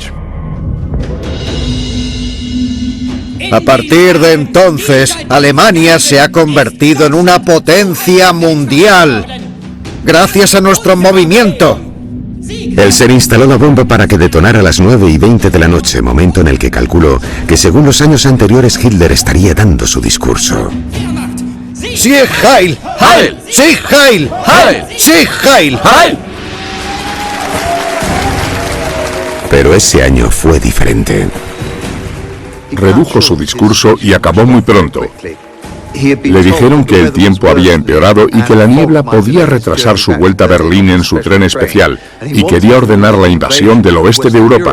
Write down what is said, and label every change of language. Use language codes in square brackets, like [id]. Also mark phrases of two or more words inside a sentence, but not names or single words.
[es] A partir de entonces, Alemania se ha convertido en una potencia mundial, gracias a nuestro movimiento. Elser instaló la bomba para que detonara a las 9:20 de la noche, momento en el que calculó que según los años anteriores Hitler estaría dando su discurso. [de] ¡Sieg Heil! ¡Heil! ¡Sieg Heil! ¡Heil! ¡Sieg Heil! ¡Heil! [es] Pero ese año fue diferente. Redujo su discurso y acabó muy pronto. Le dijeron que el tiempo había empeorado y que la niebla podía retrasar su vuelta a Berlín en su tren especial, y quería ordenar la invasión del oeste de Europa.